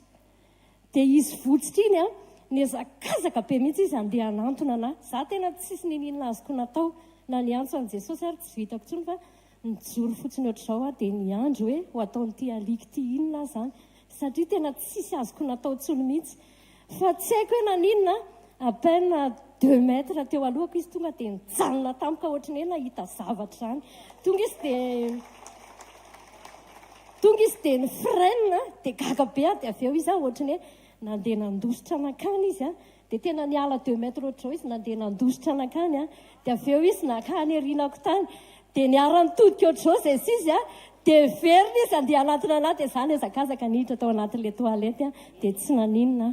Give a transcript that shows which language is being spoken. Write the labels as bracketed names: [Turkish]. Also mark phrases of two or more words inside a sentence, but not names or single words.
[Malagasy] Dia izy votsitra iny niazakazaka be mihitsy izy andeha hanantona anahy. Za tena tsisy ninona azoko natao na niantso an'i Jesosy ary tsy vitako intsony fa nijoro fotsiny ohatr'izao dia niandro hoe ho ataon'ity alika ity inona zany satria tena tsisy azoko natao intsony mihitsy. Fa tsy haiko hoe naninona à-peine 2 mètres teo alohako izy tonga dia nijanona tampoka ohatry ny hoe nahita zavatra zany. Tonga izy dia ny freine dia gaga be dia avy eo izy ohatry ny hoe nandeha nandositra anakany izy dia tena niala 2 mètres ohatr'izao izy nandeha nandositra anakany dia avy eo izy nakany arinako tany dia niara-nitodika ohatr'izao zay izy dia verina izy andeha anatiny anahy dia izany azakazaka niditra tao anatin'ilay toalety dia tsy naninona.